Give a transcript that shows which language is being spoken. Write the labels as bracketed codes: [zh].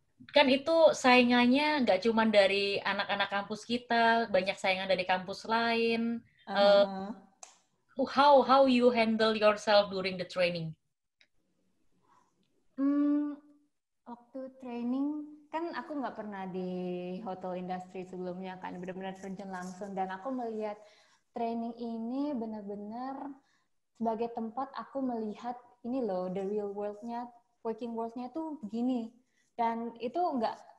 [id] Kan itu saingannya nggak cuma dari anak-anak kampus kita, banyak saingan dari kampus lain. [en] How you handle yourself during the training? [id] Waktu training kan aku nggak pernah di hotel industry sebelumnya kan, benar-benar terjun langsung, dan aku melihat training ini benar-benar sebagai tempat aku melihat ini loh, [en] the real world- [id] nya, working world-nya tuh begini, dan itu nggak